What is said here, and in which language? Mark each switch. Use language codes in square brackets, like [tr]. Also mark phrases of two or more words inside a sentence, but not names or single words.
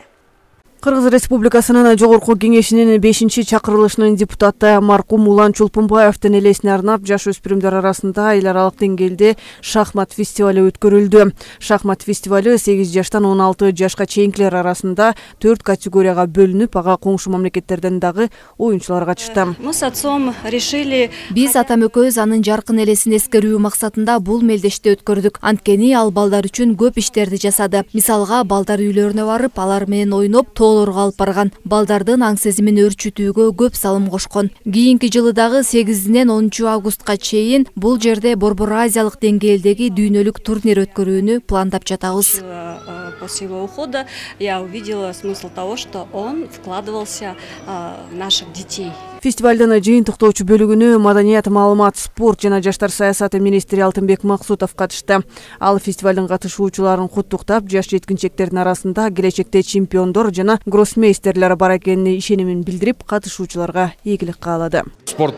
[ky] Кыргыз Республикасынын Жогорку кеңешинин 5-чакырылышынын депутаты маркум Улан Чолпонбаевдин элесине арнап жаш өспүрүмдөр арасында эл аралык деңгээлде шахмат фестивали өткөрүлдү. Шахмат фестивали 8 жаштан 16 жашка чейинкилер арасында 4 категорияга бөлүнүп, ага коңшу мамлекеттерден дагы оюнчулар катышты. [ru] Мы с отцом решили... [ky] Биз атам экөөбүз анын жаркын элесин эскерүү максатында бул мелдешти өткөрдүк. Анткени ал балдар үчүн көп иштерди жасады. Мисалга, балдар үйлөрүнө барып, алар менен ойноп, тоолорго алып барган, балдардын аң сезимин өрчүтүүгө көп салым кошкон. Кийинки жылы дагы 8-ден 10 августка чейин бул жерде Борбор Азиялык деңгээлдеги дүйнөлүк турнир өткөрүүнү пландап жатабыз. [ru] После его ухода я увидела смысл того, что он вкладывался в наших детей. [ky] Фестивалдын жыйынтыктоочу бөлүгүнө маданият, маалымат, спорт жана жаштар саясаты министри Алтынбек Максутов катышты. Ал фестивалдын катышуучуларын куттуктап, жаш жеткинчектердин арасында келечекте чемпиондор жана гроссмейстерлер бар экенине ишенимин билдирип, катышуучуларга ийгилик каалады.